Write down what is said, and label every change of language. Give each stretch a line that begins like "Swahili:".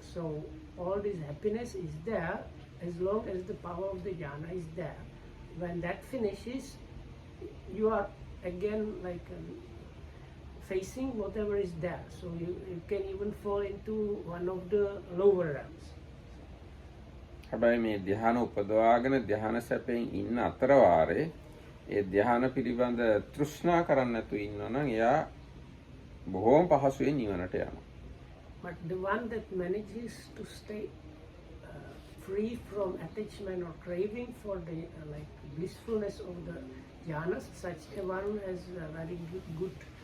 English: So all this happiness is there as long as the power of the jhana is there. When that finishes, you are again facing whatever is there. So you can even fall into one of the lower realms.
Sinhala: හැබැයි මේ ධ්‍යාන උපදවාගෙන ධ්‍යාන සැපෙන් ඉන්න අතර වාරේ ඒ ධ්‍යාන පිළිබඳ තෘෂ්ණා කරන්නේ නැතුව ඉන්නවා නම් එයා බොහෝම පහසුවෙන් නිවනට යනවා.
English: But the one that manages to stay free from attachment or craving for the blissfulness of the jhanas, such a one has a very good